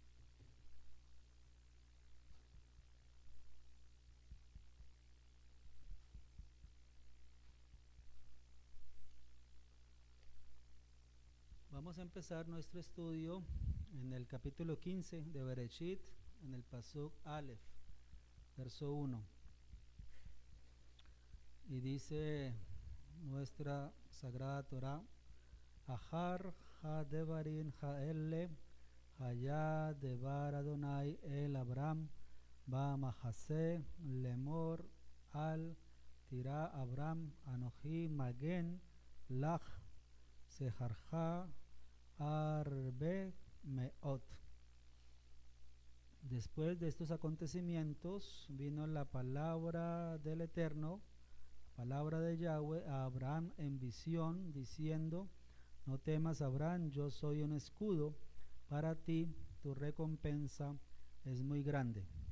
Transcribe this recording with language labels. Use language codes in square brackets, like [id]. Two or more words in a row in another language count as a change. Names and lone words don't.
[es] Vamos a empezar nuestro estudio en el capítulo 15 de Bereshit, en el [he] פסוק אלף, [es] verso 1. Y dice nuestra Sagrada Torah: [he] אחר הדברים האלה היה דבר יהוה אל אברם במחזה לאמר אל תירא אברם אנכי מגן לך שכרך הרבה מאד. [es] Después de estos acontecimientos vino la palabra del Eterno, palabra de Yahweh, a Abraham en visión, diciendo: no temas, Abraham, yo soy un escudo para ti, tu recompensa es muy grande.